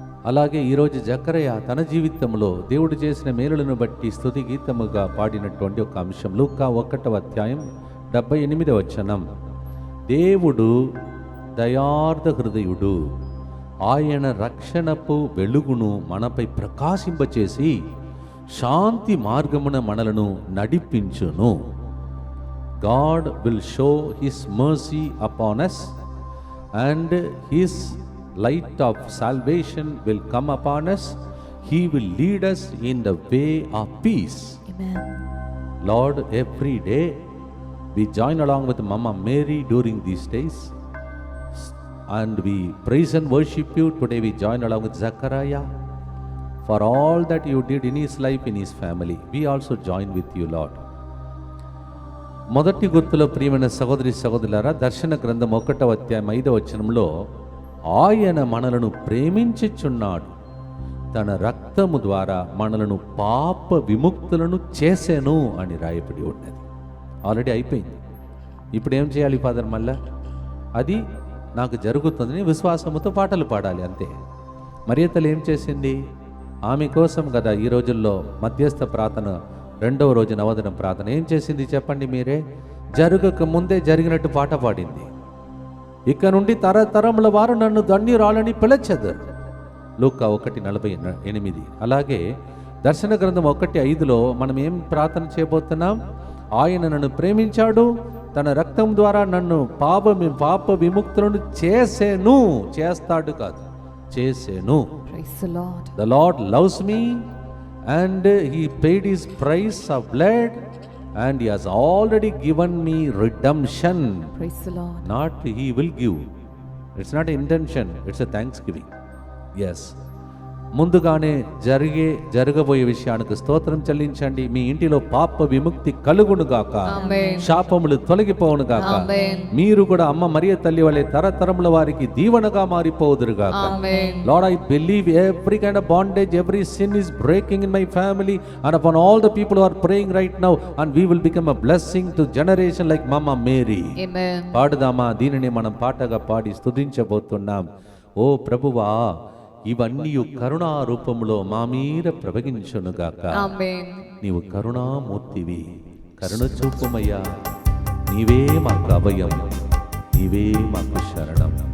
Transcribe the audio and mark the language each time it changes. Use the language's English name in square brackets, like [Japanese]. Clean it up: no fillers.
[Telugu] అలాగే ఈరోజు జకరయ్య తన జీవితంలో దేవుడు చేసిన మేలులను బట్టి స్తుతి గీతముగా పాడినటువంటి ఒక అంశం లూకా 1వ అధ్యాయం 78వ వచనం. దేవుడు దయార్థ హృదయుడు, ఆయన రక్షణపు వెలుగును మనపై ప్రకాశింపచేసి శాంతి మార్గమున మనలను నడిపించును. [English] God will show his mercy upon us and his light of salvation will come upon us. He will lead us in the way of peace. Amen. Lord, every day we join along with Mama Mary during these days and we praise and worship you. Today we join along with Zachariah for all that you did in his life, in his family. We also join with you, Lord. [Telugu] మొదటి గుర్తులో ప్రియమైన సహోదరి సహోదరులారా, దర్శన గ్రంథం 1వ అధ్యాయం 5వ వచనంలో ఆయన మనలను ప్రేమించుచున్నాడు, తన రక్తము ద్వారా మనలను పాప విముక్తులను చేసెను అని రాయబడి ఉన్నది. ఆల్రెడీ అయిపోయింది. ఇప్పుడు ఏం చేయాలి ఫాదర్? మళ్ళా అది నాకు జరుగుతుందని విశ్వాసముతో పాటలు పాడాలి, అంతే. మరియ తల్లి ఏం చేసింది? ఆమె కోసం కదా ఈ రోజుల్లో మధ్యస్థ ప్రార్థన, 2వ రోజు నవదన ప్రార్థన ఏం చేసింది చెప్పండి మీరే? జరగక ముందే జరిగినట్టు పాట పాడింది. ఇక నుండి తరతరముల వారు నన్ను ధన్యురాలని పిలచెదరు. లూకా 1:48. అలాగే దర్శన గ్రంథం 1:5లో మనం ఏం ప్రార్థన చేయబోతున్నాం? ఆయన నన్ను ప్రేమించాడు, తన రక్తం ద్వారా నన్ను పాప విముక్తులను చేసేను. చేస్తాడు కాదు, చేసేను. [English] The Lord loves me and he paid his price of blood and he has already given me redemption. Praise the Lord. Not he will give. It's not an intention, it's a thanksgiving. Yes. [Telugu] ముందుగానే జరగబోయే విషయానికి స్తోత్రం చెల్లించండి. మీ ఇంటిలో పాప విముక్తి కలుగును గాక, శాపములు తొలగిపోవును గాక. మీరు కూడా అమ్మ మరియ తల్లి వలె తరతరముల వారికి దీవెనగా మారిపోదురు గాక. [English] Lord, I believe every kind of bondage, every sin is breaking in my family and upon all the people who are praying right now, and we will become a blessing to generation like Mama Mary. Amen. [Telugu] పాడుదామా? దీనిని మనం పాటగా పాడి స్తుతించబోతున్నాం. ఓ ప్రభువా, ఇవన్నీ కరుణా రూపంలో మా మీద ప్రవగించునుగాక. నీవు కరుణామూర్తివి, కరుణ చూపుమయ్యా. నీవే మాకు అభయం, నీవే మాకు శరణం.